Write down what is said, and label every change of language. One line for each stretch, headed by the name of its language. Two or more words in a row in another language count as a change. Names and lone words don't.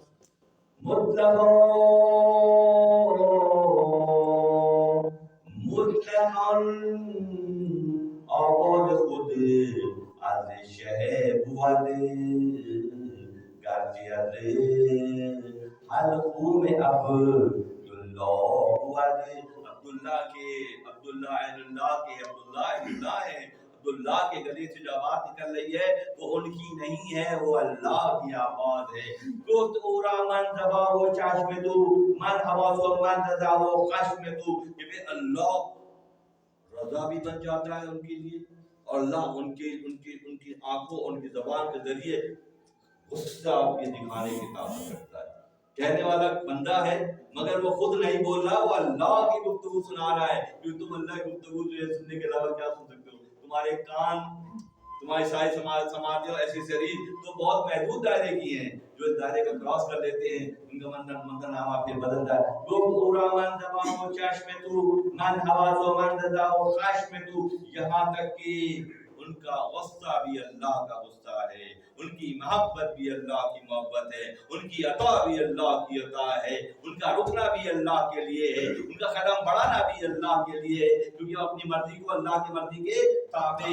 Persian: مطلقاً آواز خود از شہوات گرچہ از حلقوم عبداللہ ہوا،
Urdu: عبداللہ ہے، عبداللہ کے گلے سے جو آواز نکل رہی ہے وہ ان کی نہیں ہے، وہ اللہ کی آواز ہے۔
Persian: گفت او را من زبا و چشم تو، من حواس و من رضا و خشم تو،
Urdu: کہ اللہ رضا بھی بن جاتا ہے ان کے لیے، اور اللہ ان کی آنکھوں اور ان کی زبان کے ذریعے غصہ آپ کے دکھانے کی طاقت رکھتا ہے۔ کہنے والا بندہ ہے مگر وہ خود نہیں بول رہا، وہ اللہ کی گفتگو سنا رہا ہے، کیونکہ تم اللہ کی گفتگو جو ہے سننے کے علاوہ کیا سن سکتے ہو؟ تمہارے کان، تمہاری ساری سماعتیں اور ایسیسریز تو بہت محدود دائرے کی ہیں، جو اس دائرے کا کراس کر لیتے ہیں ان کا منظر نامہ پھر بدلتا ہے۔
Persian: گفت او را من زبان و چشم تو، من حواس و من رضا و خشم تو،
Urdu: یہاں تک کہ ان کا غصہ بھی اللہ کا غصہ ہے، ان کی محبت بھی اللہ کی محبت ہے، ان کی عطا بھی اللہ کی عطا ہے، ان کا رکنا بھی اللہ کے لیے ہے، ان کا قدم بڑھانا بھی اللہ کے لیے ہے، کیونکہ وہ اپنی مرضی کو اللہ کی مرضی کے تابع۔